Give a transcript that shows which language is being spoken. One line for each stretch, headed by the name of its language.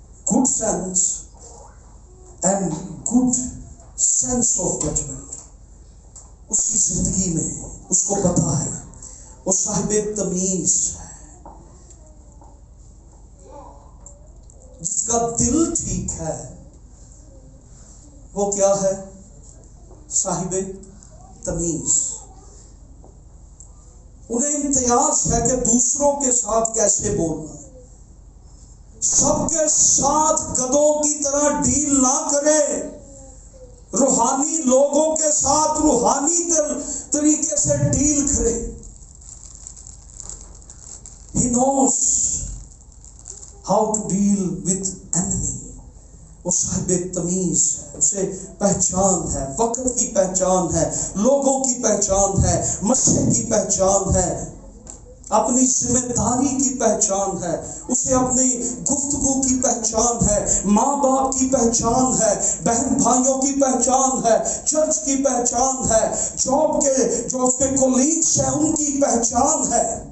English: Good sense and good sense of judgment.
Urdu: اس کی زندگی میں اس کو پتا ہے وہ صاحب تمیز ہے. جس کا دل ٹھیک ہے وہ کیا ہے؟ صاحب تمیز. انہیں امتیاز ہے کہ دوسروں کے ساتھ کیسے بولنا ہے. سب کے ساتھ گدھوں کی طرح ڈیل نہ کرے. روحانی لوگوں کے ساتھ روحانی طریقے سے ڈیل کرے.
English: He knows how to deal with enemy.
Urdu: وہ صاحب تمیز ہے. اسے پہچان ہے، وقت کی پہچان ہے، لوگوں کی پہچان ہے، مسجد کی پہچان ہے، اپنی ذمہ داری کی پہچان ہے. اسے اپنی گفتگو کی پہچان ہے، ماں باپ کی پہچان ہے، بہن بھائیوں کی پہچان ہے، چرچ کی پہچان ہے، جاب کے جو اس کے کولیگز ہیں ان کی پہچان ہے.